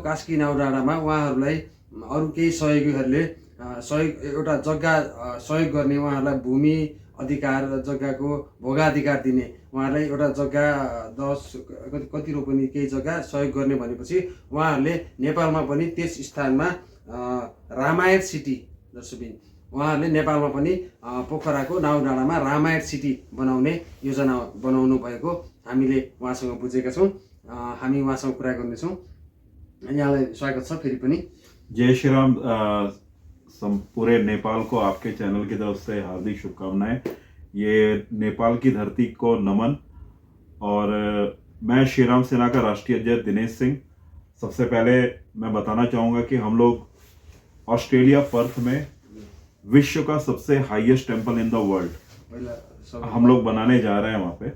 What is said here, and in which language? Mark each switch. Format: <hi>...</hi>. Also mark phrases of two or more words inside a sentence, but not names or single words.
<ne>कास्की नाउ डाँडामा उहाँहरूलाई अरू केही सहयोगीहरूले एउटा जग्गा सहयोग गर्ने, उहाँहरूलाई भूमि अधिकार, जग्गाको भोगाधिकार दिने, उहाँहरूलाई एउटा जग्गा 10 कति रोपनी केही जग्गा सहयोग गर्ने भनेपछि उहाँहरूले नेपालमा पनि त्यस स्थानमा रामायण सिटी, दर्शकबिन उहाँहरूले नेपालमा पनि पोखराको नाउ डाँडामा रामायण सिटी बनाउने योजना बनाउनु भएको हामीले उहाँसँग बुझेका छौँ। हामी उहाँसँग कुरा गर्नेछौँ। यहाँलाई स्वागत छ फेरि पनि। जय श्री राम।</ne> <hi>पूरे नेपाल को आपके चैनल की तरफ से हार्दिक शुभकामनाएं। ये नेपाल की धरती को नमन। और मैं श्री राम सेना का राष्ट्रीय अध्यक्ष दिनेश सिंह। सबसे पहले मैं बताना चाहूँगा कि हम लोग ऑस्ट्रेलिया पर्थ में विश्व का सबसे</hi> <en>highest temple in the world</en> <hi>हम लोग बनाने जा रहे हैं वहाँ पे।</hi>